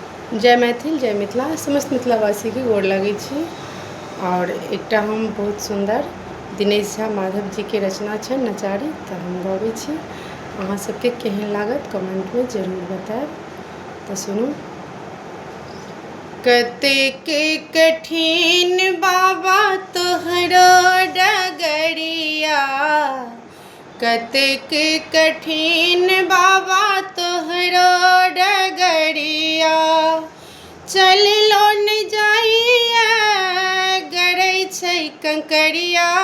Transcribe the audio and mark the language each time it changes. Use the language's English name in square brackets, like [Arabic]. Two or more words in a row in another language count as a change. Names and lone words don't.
[Maithili] जय मैथिल जय मिथिला समस्त मिथिलावासी के गोर लगै छी। और एकटा हम बहुत सुंदर दिनेश झा माधव जी के रचना छै नचारी, तऽ हम गबै छी। अहाँ सबके केहन लागत कमेंट में जरूर बताएब। तऽ सुनू। कतेक कठिन बाबा तोहरो डगरिया, कतेक कठिन बाबा तोहरो डगरिया, चललो न जाइए गरै छै कंकरिया।